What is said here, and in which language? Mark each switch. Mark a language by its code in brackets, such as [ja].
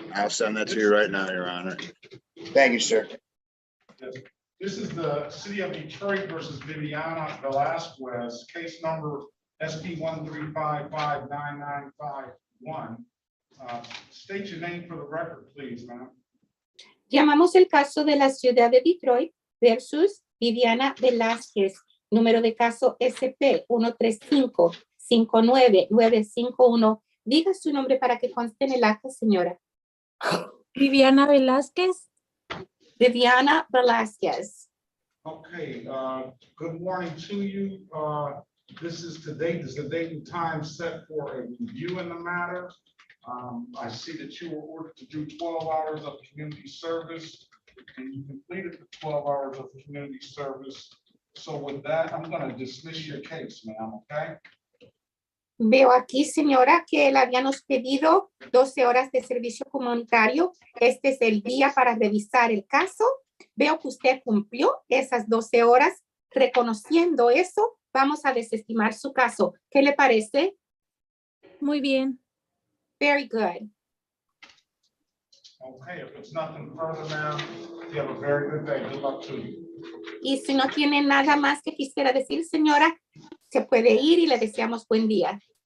[en] I'll send that to you right now, Your Honor. Thank you, sir. This is the City of Detroit versus Viviana Velasquez, case number SP 135599951. State your name for the record, please, ma'am. [es] Llamamos el caso de la ciudad de Detroit versus Viviana Velázquez, número de caso SP 135-59951. Diga su nombre para que conste en el acta, señora. Viviana Velázquez. Viviana Velázquez. [en] Okay, good morning to you. This is the date and time set for a review in the matter. I see that you were ordered to do 12 hours of community service, and you completed the 12 hours of community service. So with that, I'm going to dismiss your case, ma'am, okay? [es] Veo aquí, señora, que le habíamos pedido 12 horas de servicio comunitario. Este es el día para revisar el caso. Veo que usted cumplió esas 12 horas. Reconociendo eso, vamos a desestimar su caso. ¿Qué le parece? Muy bien. [en] Very good. Okay, if it's nothing further, ma'am, you have a very good day. Good luck to you. [es] Y si no tiene nada más que quisiera decir, señora, se puede ir y le deseamos buen día.